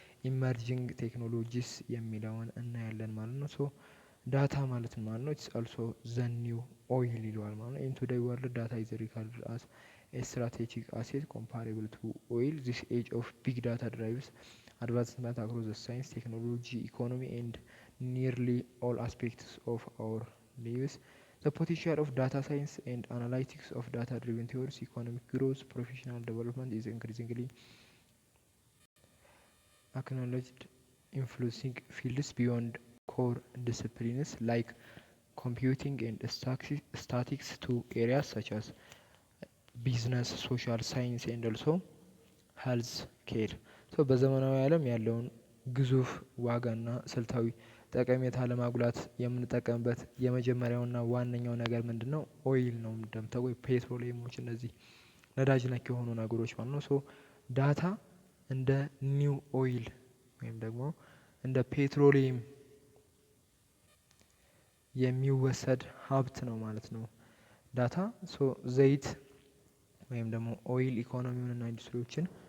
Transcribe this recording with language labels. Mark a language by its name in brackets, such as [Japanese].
[English] ኢመርጂንግ ቴክኖሎጂስ [Amharic] የሚለውን እናያለን ማለት ነው። [English] ሶ ዳታ ማለት ማለት ነው ኢትስ አልሶ ዘ ኒው ኦይል [Amharic] ይለዋል ማለት ነው። [English] ኢን ቱዴይ ወርልድ ዳታ ኢዝ ሪጋርድድ አስ ኤ ስትራቴጂክ አሴት ኮምፓሬብል ቱ ኦይል ዚስ ኤጅ ኦፍ ቢግ ዳታ ድራይቭስ advancement across the science, technology, economy and nearly all aspects of our lives. The potential of data science and analytics of data-driven theories, economic growth, professional development is increasingly acknowledged, influencing fields beyond core disciplines like computing and statistics to areas such as business, social science and also health care. [Amharic] በዘመናዊ ዓለም ያለውን ግዙፍ ዋጋና ስልታዊ ጠቀሜታ ለማጉላት የምንጠቀምበት የመጀመሪያውና ዋነኛው ነገር ምንድነው? ኦይል ነው። እንደምታውቁ ፔትሮሊየሞች፣ እነዚህ ነዳጅ ነክ የሆኑ ነገሮች ማለት ነው። ሶ ዳታ እንደ ኒው ኦይል ወይም ደግሞ እንደ ፔትሮሊየም የሚወሰድ ሀብት ነው ማለት ነው ዳታ። ሶ ዘይት ወይም ደግሞ ኦይል ኢኮኖሚውንና ኢንዱስትሪዎችን